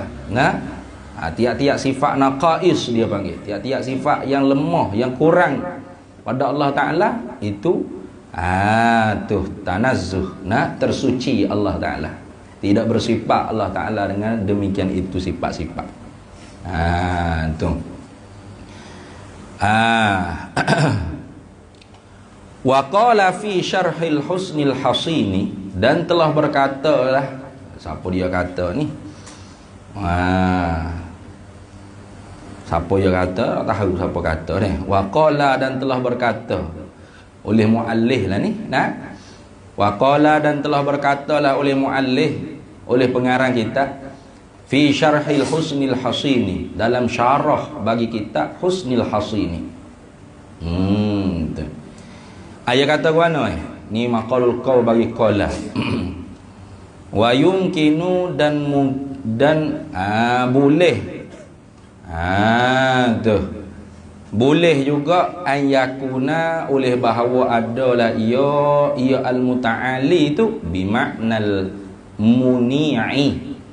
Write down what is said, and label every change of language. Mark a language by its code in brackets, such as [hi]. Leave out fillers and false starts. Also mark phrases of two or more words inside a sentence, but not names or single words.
[ms] Tiap-tiap sifat naqais dia panggil, tiap-tiap sifat yang lemah, yang kurang pada Allah Ta'ala, itu tanazzuh, tersuci Allah Ta'ala. Tidak bersifat Allah Ta'ala dengan demikian itu sifat-sifat. [ar] وقال في شرح الحصن الحصين, [ms] dan telah berkatalah, siapa dia kata ni? Siapa dia kata? Tak tahu siapa kata ni. [ar] وقال, [ms] dan telah berkata oleh muallif lah ni. [ar] وقال, [ms] dan telah berkatalah oleh muallif, oleh pengarang kitab, [ar] في شرح الحصن الحصين, [ms] dalam syarah bagi kitab Husnil Hasini. Ayat kata mana ni [ar] مقال القول [ms] bagi qala. [ar] ويمكن [ms] dan boleh. Tu. Boleh juga ayakuna oleh bahawa adalah ia al-muta'ali tu [ar] بمعنى المانع.